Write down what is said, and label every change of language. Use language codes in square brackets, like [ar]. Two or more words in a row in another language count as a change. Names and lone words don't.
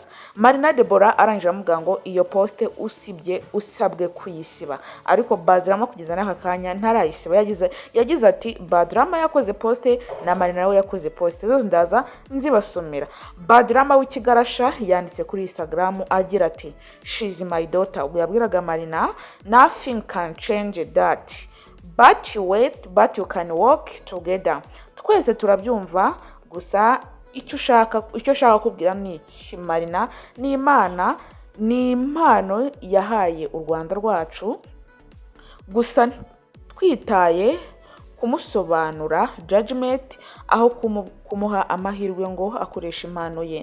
[rw] Marina Deborah arangije aramubwira ngo iyo poste usabwe kuyisiba, ariko Badrama kugeza n'aka kanya ntarayisiba. Yagize ati Badrama yakoze poste na Marina nawe yakoze poste, zose ndaza nzibasomera. Badrama w'ikigarasha yanditse kuri Instagram agira ati [en] she's my daughter. [rw] Ubwo yabwiraga Marina [en] nothing can change that, but you wait, but you can walk together. [rw] Twese turabyumva, gusa icyo ushaka kubwira ni iki? Marina ni Imana, ni impano yahaye u Rwanda rwacu, gusa twitaye kumusobanura judgment aho kumuha amahirwe ngo akoresha impano ye.